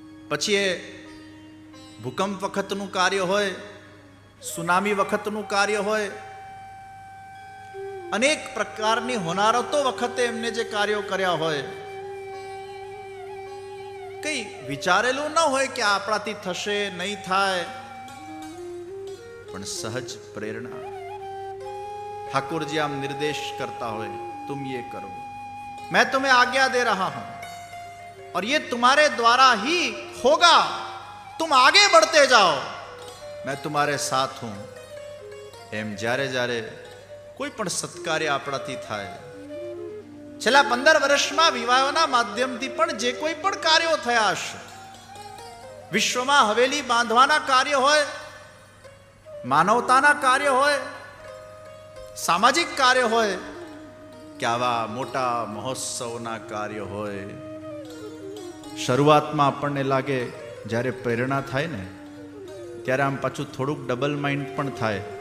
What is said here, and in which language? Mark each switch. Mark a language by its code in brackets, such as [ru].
[gu] પછી એ ભૂકંપ વખતનું કાર્ય હોય, સુનામી વખતનું કાર્ય હોય, અનેક પ્રકારની હોનારતો વખતે એમને જે કાર્યો કર્યા હોય, કઈ વિચારેલું ન હોય કે આપણાથી થશે નહીં થાય, પણ સહજ પ્રેરણા. ઠાकुरજી આમ નિર્દેશ કરતા હોય, [hi] तुम ये करो, मैं तुम्हें आज्ञा दे रहा हूं और ये तुम्हारे द्वारा ही होगा, तुम आगे बढ़ते जाओ, मैं तुम्हारे साथ हूं. [gu] એમ જ્યારે જ્યારે કોઈ પણ સત્કાર્ય આપણાથી થાય, છેલ્લા 15 વર્ષમાં વિવાહોના માધ્યમથી પણ જે કોઈ પણ કાર્યો થયા હશે, વિશ્વમાં હવેલી બાંધવાના કાર્ય હોય, માનવતાના કાર્ય હોય, સામાજિક કાર્ય હોય કે આવા મોટા મહોત્સવના કાર્ય હોય, શરૂઆતમાં આપણને લાગે જ્યારે પ્રેરણા થાય ને ત્યારે આમ પાછું થોડુંક ડબલ માઇન્ડ પણ થાય.